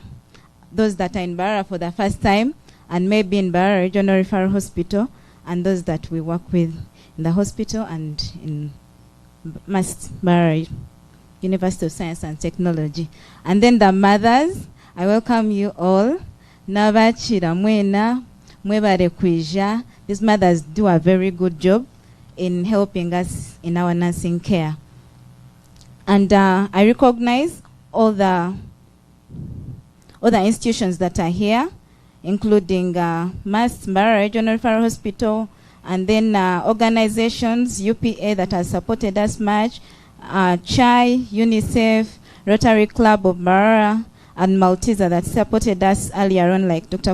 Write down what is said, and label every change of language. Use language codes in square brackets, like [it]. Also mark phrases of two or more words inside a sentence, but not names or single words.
[en] Those that are in Mbarara for the first time, and maybe in Mbarara Regional Referral Hospital, and those that we work with in the hospital and in Mbarara University of Science and Technology. And then the mothers, I welcome you all. [nyn] Nabachira mwena, mwebare kwija. [en] These mothers do a very good job. in helping us in our nursing care. And I recognize all the institutions that are here, including Mbara Regional Referral Hospital, and then organizations, UPA, that has supported us much, CHAI, UNICEF, Rotary Club of Mbara, and Malteser that supported us earlier on, like Dr.